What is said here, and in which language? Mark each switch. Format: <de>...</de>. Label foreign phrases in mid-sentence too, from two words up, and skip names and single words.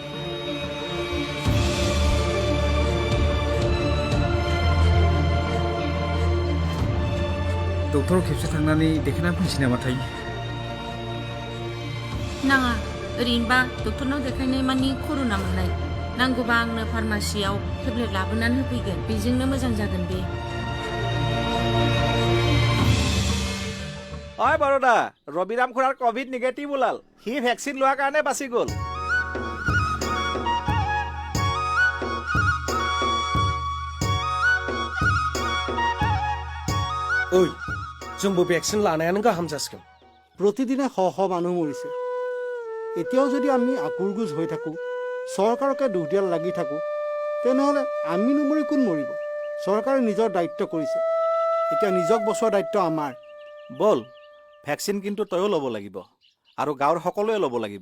<brx>डक्टराव खेबसे थांनानै देखायना फैनोसै नामाथाय नाङा ओरैनोबा डक्टरनाव देखायनाय मानि कर'ना मोननाय नांगौबा आंनो फार्मासियाव टेब्लेट लाबोनानै होफैगोन बेजोंनो मोजां जागोन बे</brx> <as>অই বৰদা ৰবিৰাম খুৰাৰ কোভিড নিগেটিভ ওলাল সি ভেকচিন লোৱাৰ কাৰণে বাচি গ'ল</as> <brx>ओइ जोंबो भेक्सिन लानायानो गाहाम जासिगोन</brx> <as>প্ৰতিদিনে শ শ মানুহ মৰিছে এতিয়াও যদি আমি আকুৰগুজ হৈ থাকোঁ চৰকাৰকে দুখ দিয়াত লাগি থাকোঁ তেনেহ'লে আমি নমৰি কোন মৰিব চৰকাৰে নিজৰ দায়িত্ব কৰিছে এতিয়া নিজক বচোৱাৰ দায়িত্ব আমাৰ বল ভেকচিন কিন্তু তয়ো ল'ব লাগিব আৰু গাঁৱৰ সকলোৱে ল'ব লাগিব</as>